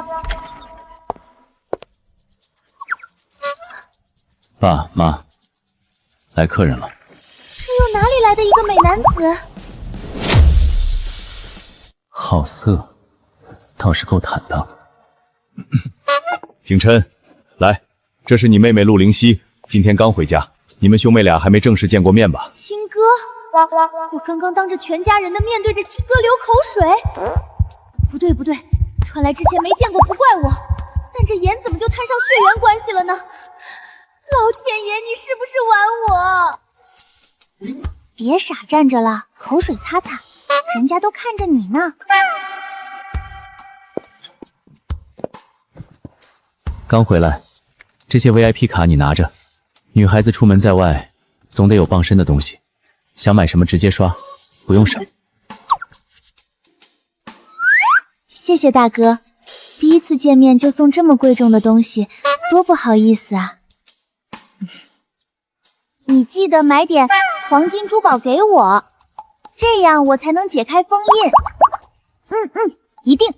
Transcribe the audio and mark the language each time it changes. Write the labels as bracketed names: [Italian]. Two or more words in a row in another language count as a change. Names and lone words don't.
[Chinese] 爸媽，來客人了。這又哪裡來的一個美男子？好色，倒是夠坦蕩。景琛，來，這是你妹妹陸靈溪，今天剛回家，你們兄妹倆還沒正式見過面吧？親哥，我剛剛當着全家人的面對着親哥流口水。不對不對，傳來之前沒見過不怪我，但這顏怎麼就攤上血緣關係了呢？老天爺，你是不是玩我？別傻站着了，口水擦擦。人家都看着你呢。剛回來，這些 VIP 卡你拿着。女孩子出門在外，總得有傍身的東西，想買什麼直接刷，不用省。謝謝大哥，第一次見面就送這麼貴重的東西，多不好意思啊。你記得買點黃金珠寶給我。這樣我才能解開封印。一定。